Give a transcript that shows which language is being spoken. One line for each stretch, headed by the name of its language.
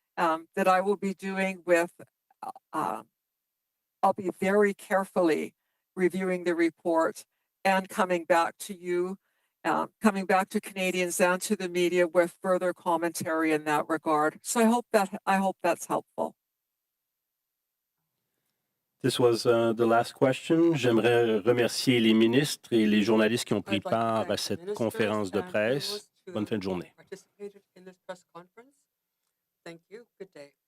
English: that I will be doing with, I'll be very carefully reviewing the report and coming back to you, coming back to Canadians and to the media with further commentary in that regard. So I hope that's helpful. This was the last question.
French: J'aimerais remercier les ministres et les journalistes qui ont pris part à cette conférence de presse. Bonne fin de journée.
English: Participated in this press conference. Thank you. Good day.